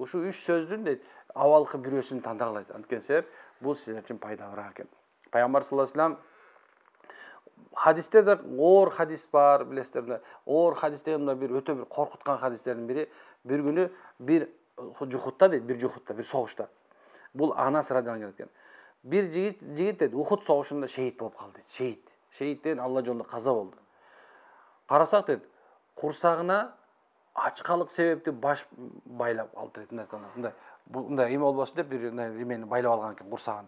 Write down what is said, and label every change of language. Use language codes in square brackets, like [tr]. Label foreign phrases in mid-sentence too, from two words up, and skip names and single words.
[ky] Ушу 3 сөздүн дейт, абалкы бирөөсүн тандагыла. Анткени себеп бул силер үчүн пайдалуураак экен. Пайгамбар [ar] صلى الله عليه وسلم [ky] хадистерде оор хадис бар, билесиздер. Оор хадис дегенде бир өтө бир коркуткан хадистердин бири, бир күнү бир жухутта дейт, бир согушта. Бул Анас [ar] رضي الله عنه [ky] экен. Бир жигит дейт, Ухуд согушунда шейит болуп калды дейт. Шейит деген Алла жолунда каза болду. Карасак дейт, курсагына ачкалык себепти баш байлап алды дейт. Мындай эме болбосун деп бир эмени байлап алган экен курсагын.